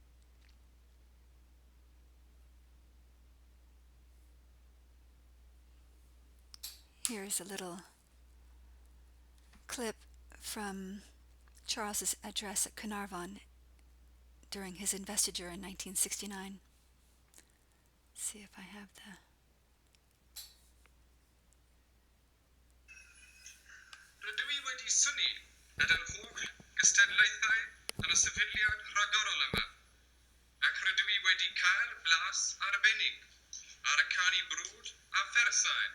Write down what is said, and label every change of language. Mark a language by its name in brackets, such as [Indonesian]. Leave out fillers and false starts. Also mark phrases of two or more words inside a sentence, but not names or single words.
[English] Here's a little clip from Charles's address at Carnarvon during his investiture in 1969. Let's see if I have the... [Welsh] Rydw I wedi synnu nad yn holl gystadlaethau yn y sefydliad rhagorol yma, ac rydw I wedi cael blas arbennig ar y canu brwd a phersain.